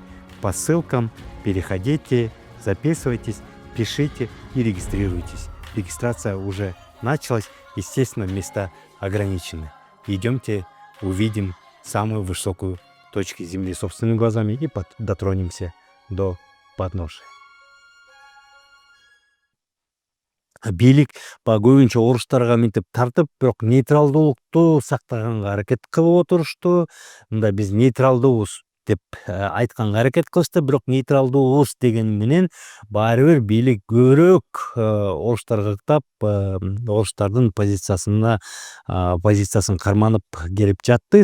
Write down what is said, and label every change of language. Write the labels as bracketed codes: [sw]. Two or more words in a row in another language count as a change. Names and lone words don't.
[ru] По ссылкам переходите, записывайтесь, пишите и регистрируйтесь. Регистрация уже началась, естественно, места ограничены. Идемте, увидим самую высокую точку Земли собственными глазами и дотронемся до подножия. [ky] Бийлик көбүнчө орустарга мынтип тартып, бирок нейтралдуулукту сактаганга аракет кылып отурушту. Мында биз нейтралдуубуз деп айтканга аракет кылышты, бирок нейтралдуубуз деген менен баары бир бийлик көбүрөөк орустарга ыктап, орустардын позициясын карманып келип жатты.